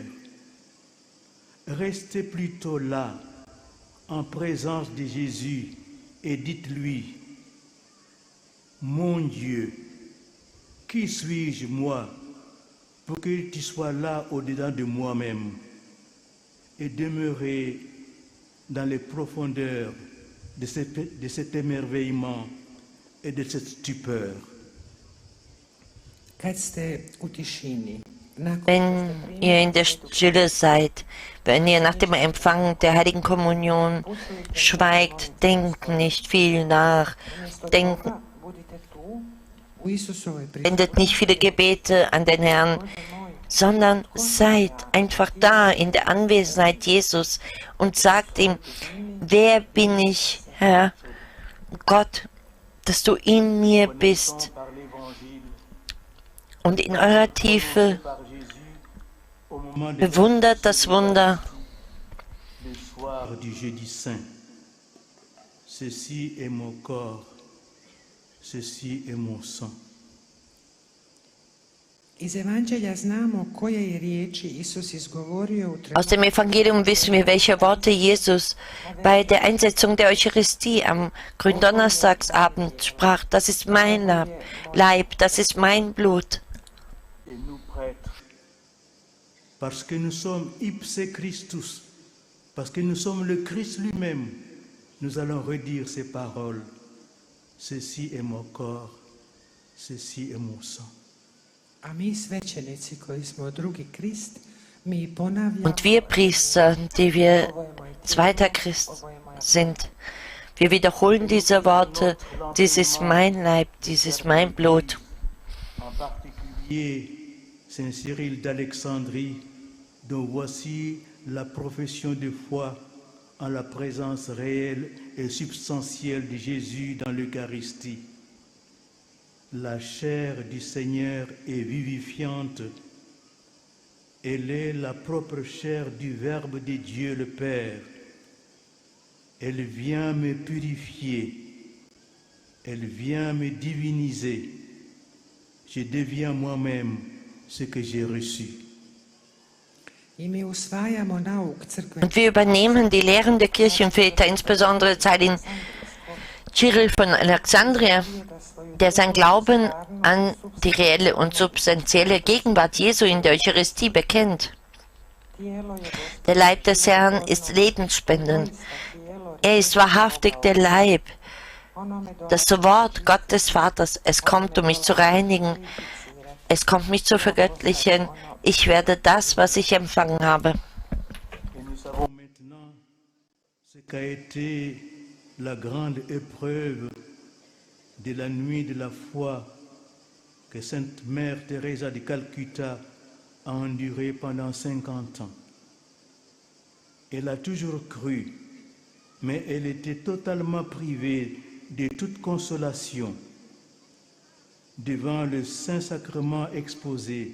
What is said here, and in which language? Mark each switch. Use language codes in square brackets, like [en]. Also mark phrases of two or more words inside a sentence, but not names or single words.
[fr] Restez plutôt là, en présence de Jésus, et dites-lui, mon Dieu, qui suis-je moi pour que tu sois là au-dedans de moi-même et demeurer dans les profondeurs de cet émerveillement et de cette stupeur. [hr] kad ste u tišini, nakon [de] Wenn ihr in der Stille seid, wenn ihr nach dem Empfang der Heiligen Kommunion schweigt, denkt nicht viel nach, denkt, [hr] budite tu, u Isusovoj [de] wendet nicht viele Gebete an den Herrn, sondern seid einfach da in der Anwesenheit Jesus und sagt ihm, wer bin ich, Herr, Gott, dass du in mir bist. [fr] Par l'Évangile, [de] Und in eurer Tiefe [fr] par Jésus, au moment de [de] bewundert das Wunder. [fr] le soir du jeudi saint. Ceci est mon corps, ceci est mon sang. [hr] Iz Evanđelja znamo koje je riječi Isus izgovorio u [de] Aus dem Evangelium wissen wir, welche Worte Jesus bei der Einsetzung der Eucharistie am Gründonnerstagsabend sprach. Das ist mein Leib, das ist mein Blut. [fr] Et nous prêtres, parce que nous sommes [la] ipse Christus, [fr] parce que nous sommes le Christ lui-même, nous allons redire ces paroles. Ceci est mon corps, ceci est mon sang. [hr] A mi svećenici koji smo drugi Krist, mi ponavljamo, [de] Und wir Priester, die wir [hr] ovo je moj tijelo, [de] zweiter Christ [hr] ovo je moja [de] sind, wir wiederholen diese Worte, dies ist mein Leib, dies ist mein Blut. [fr] En particulier Saint Cyril d'Alexandrie, dont voici la profession de foi en la présence réelle et substantielle de Jésus dans l'Eucharistie. La chair du Seigneur est vivifiante. Elle est la propre chair du Verbe de Dieu le Père. Elle vient me purifier. Elle vient me diviniser. Je deviens moi-même ce que j'ai reçu. [hr] I mi usvajamo nauk crkve [de] Und wir übernehmen die Lehren der Kirchenväter, insbesondere Zahlin Cyril von Alexandria, der sein Glauben an die reelle und substanzielle Gegenwart Jesu in der Eucharistie bekennt. Der Leib des Herrn ist lebensspendend. Er ist wahrhaftig der Leib. Das Wort Gott des Vaters, es kommt, um mich zu reinigen. Es kommt, mich zu vergöttlichen. Ich werde das, was ich empfangen habe. [fr] Et nous savons maintenant ce qu'a été la grande épreuve de la nuit de la foi que Sainte Mère Teresa de Calcutta a endurée pendant 50 ans. Elle a toujours cru, mais elle était totalement privée de toute consolation devant le Saint-Sacrement exposé.